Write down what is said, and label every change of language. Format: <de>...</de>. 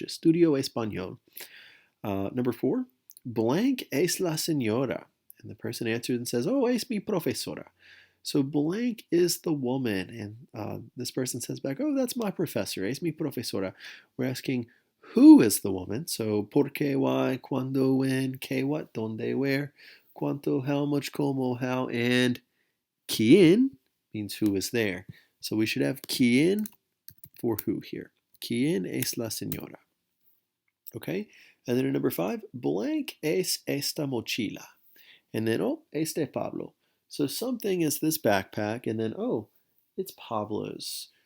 <es>Estudio español.</es> <en>Number 4, blank</en> <es>es la señora.</es> <en>And the person answers and says, oh,</en> <es>es mi profesora.</es> <en>So blank is the woman. And this person says back, oh, that's my professor.</en> <es>Es mi profesora.</es> <en>We're asking, who is the woman? So</en> <es>por qué,</es> <en>why,</en> <es>cuando,</es> <en>when,</en> <es>qué,</es> <en>what,</en> <es>dónde,</es> <en>where,</en> <es>cuánto,</es> <en>how much,</en> <es>cómo,</es> <en>how, and</en> <es>quién</es> <en>means who is there. So we should have quién for who here.</en> <es>¿Quién es la señora?</es> <en>Okay? And then in number 5, blank</en> <es>es esta mochila.</es> <en>And then, oh,</en> <es>es de Pablo.</es> <en>So something is this backpack, and then, oh, it's Pablo's.</en>